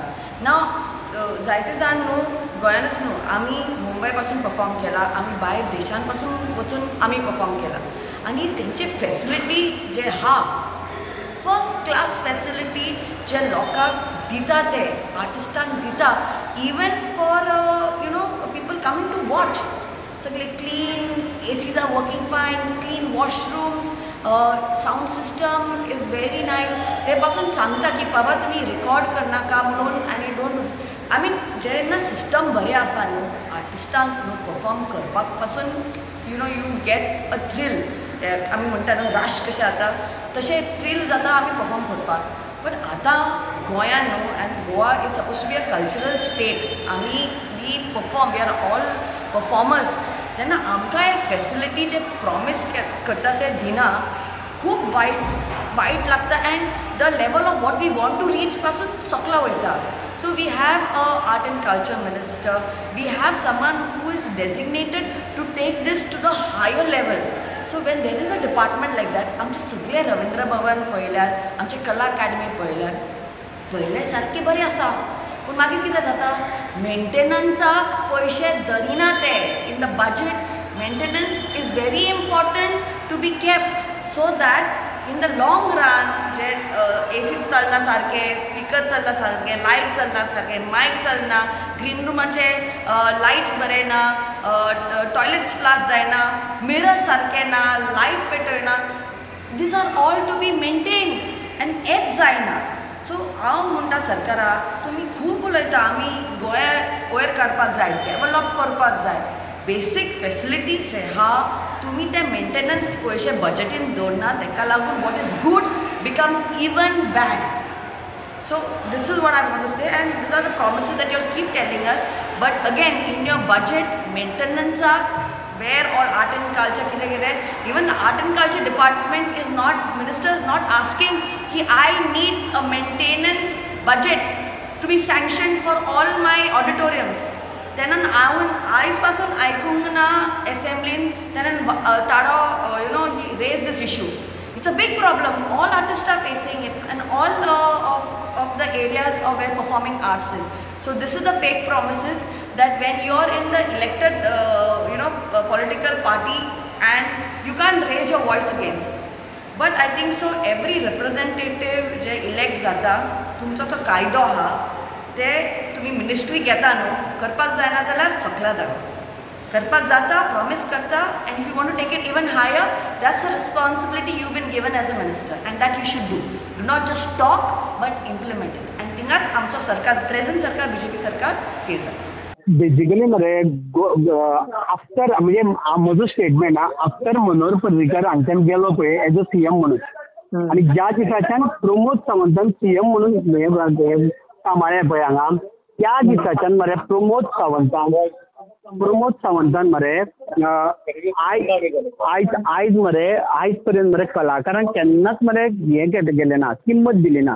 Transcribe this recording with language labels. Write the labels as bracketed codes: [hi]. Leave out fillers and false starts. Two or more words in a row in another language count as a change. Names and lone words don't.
[kok] नाव जायते जाण न्हू गोंयानूच न्हू आमी मुंबय पासून परफॉर्म केला, आमी भायर देशां पासून वचून आमी परफॉर्म केला आनी तेंचे फेसिलिटी जे आहा [en] first class facility [kok] जे लोकांक दिता ते आर्टिस्टांक दिता [en] even for people coming to watch. सगळे clean ACs are working fine, clean washrooms, sound system is very nice. [kok] ते पासून सांगता की बाबा तुमी रिकॉर्ड करनाका म्हणून आनी [en] don't do this. I mean [kok] जेन्ना सिस्टम बरें आसा न्हू आर्टिस्टांक न्हू परफॉर्म करपाक पासून [en] you get a thrill. [kok] आमी म्हणटा न्हू राश कशें जाता तशें थ्रील जाता आमी परफॉर्म करपाक. पण आतां गोंयान न्हू [en] and Goa is suppose to be a cultural state. we perform, we are all performers. [kok] जेन्ना आमकां हे फेसिलिटी जे प्रॉमीस करता ते दिना खूब वायट लागता [en] and the level of what we want to reach [kok] पासून सकला वयता. [en] So we have a art and culture minister, we have someone who is designated to take this to the higher level. So when there is a department like that, [kok] आमचे सगळे रवींद्र भवन पळयल्यार, आमचे कला अकॅडमी पळयल्यार सारके बरें आसा. पूण मागीर कितें जाता मेंटेनन्साक पयशे धरिना ते [en] in the budget. maintenance is very important to be kept so that in the long run [kok] जे एसीच चलना सारके, स्पीकर चलना सारके, लायट चलना सारके, मायक चलना, ग्रीन रूमाचे लायट्स बरे ना, टॉयलेट्स फ्लाश जायना, मिरर्स सारके ना, लायट पेटयना. [en] these are all to be maintain [kok] आनी हेंच जायना. सो हांव म्हणटा सरकाराक, तुमी खूब उलयता आमी गोंया वयर काडपाक जाय, डेवलप करपाक जाय. [en] basic facilities [kok] जे आहा तुमी ते मेंटेनन्स पयशे बजेटीन दवरना, तेका लागून [en] what is good becomes even bad. सो this is what I want to say, and these are the promises that you keep telling us, but again in your budget maintenance where all art and culture kide even the art and culture department is not, minister is not asking ki I need a maintenance budget to be sanctioned for all my auditoriums. [kok] Tenan आयज पासून आयकूंक ना असेंब्लीन तेणेन ताडो [en] he raised this issue. It's a big problem. All artists are facing it, and all of the areas of where performing arts is. So this is the fake promises that when you're in the elected political party and you can't raise your voice against. But I think so every representative [kok] जे elect जाता तुमचो तो कायदो आहा ते तुम्ही मिनिस्ट्री घेता न्हू, करपाक जायना जाल्यार सकला धाडा. करपाक जाता, प्रॉमिस करता, [en] and if you want to take it even higher, that's a responsibility you been given as a minister, and that you should do. do not just talk but implement it. [kok] एंड थिंगाच आमचो सरकार, प्रेझेंट सरकार, बीजेपी सरकार फेल जाता. बेसिकली मरे आफ्टर म्हणजे म्हजो स्टेटमेंट आफ्टर मनोहर पर्रीकर हांच्यान गेलो पळय [en] as a CM [kok] म्हणून, आनी ज्या दिसाच्यान प्रमोद सावंतान सीएम म्हणून सांबाळ्ळें पळय हांगा, त्या दिसाच्यान मरे प्रमोद सावंतान मरे आयज मरे आयज पर्यंत मरे कलाकारांक केन्नाच मरे हें केलें ना, किंमत दिली ना.